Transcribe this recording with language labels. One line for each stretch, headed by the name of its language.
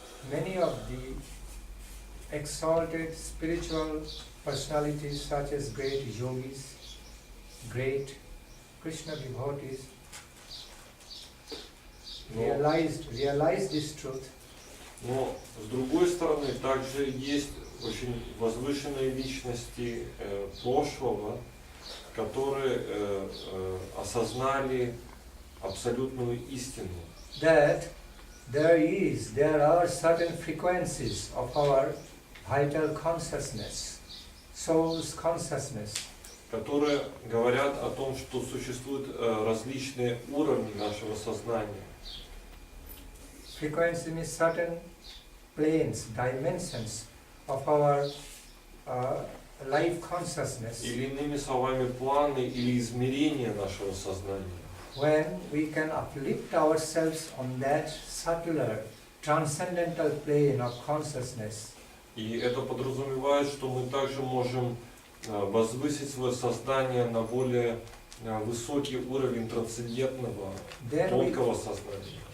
English: Many of the exalted spiritual personalities such as great yogis, great Krishna devotees realized this truth.
Russian: Но с другой стороны, также есть очень возвышенные личности прошлого, которые осознали абсолютную истину.
English: That there are certain frequencies of our vital consciousness, soul's consciousness,
Russian: которые говорят о том, что существуют различные уровни нашего сознания.
English: Frequency means certain planes, dimensions of our life consciousness.
Russian: Или иными словами, планы или измерения нашего сознания.
English: When we can uplift ourselves on that subtler, transcendental plane of consciousness.
Russian: И это подразумевает, что мы также можем возвысить свое сознание на более высокий уровень трансцендентного, тонкого сознания.